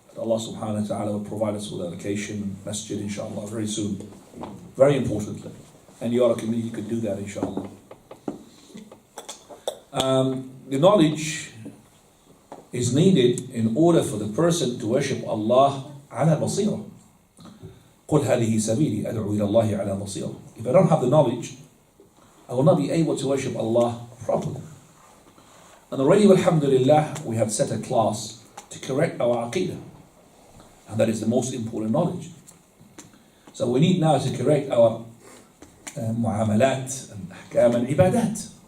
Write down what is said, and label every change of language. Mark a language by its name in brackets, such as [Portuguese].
[English] Allah subhanahu wa ta'ala will provide us with allocation, masjid inshallah very soon. Very importantly. And you are a community, you could do that inshallah. The knowledge is needed in order for the person to worship Allah [Arabic] على بصيرة. قل هذه سبيلي أدعو إلى الله على بصيرة. [English] If I don't have the knowledge, I will not be able to worship Allah properly. And already, alhamdulillah, we have set a class to correct our aqidah. And that is the most important knowledge. So we need now to correct our muamalat and ahkam and ibadat.